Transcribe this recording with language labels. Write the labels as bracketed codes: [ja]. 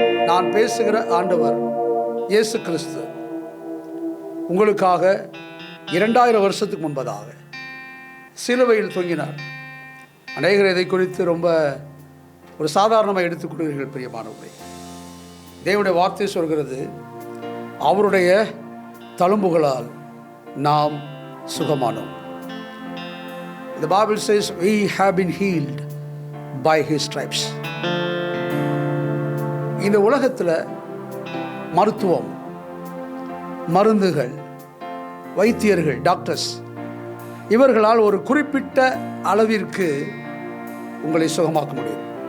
[ta] நான் பேசுகிற ஆண்டவர் இயேசு கிறிஸ்து உங்களுக்காக 2000 வருஷத்துக்கு முன்பதாக சிலுவையில் தொங்கினார். அநேகர் இதை குறித்து ரொம்ப ஒரு சாதாரணமாக எடுத்துக்கொள்கிறீர்கள். பிரியமானவர்களே, தேவனுடைய வார்த்தை சொல்கிறது, அவருடைய தழும்புகளால் நாம் சுகமானோம். [en] The Bible says we have been healed by his stripes. [ta] இந்த உலகத்தில் மருத்துவம், மருந்துகள், வைத்தியர்கள், டாக்டர்ஸ் இவர்களால் ஒரு குறிப்பிட்ட அளவிற்கு உங்களை சுகமாக்க முடியும்.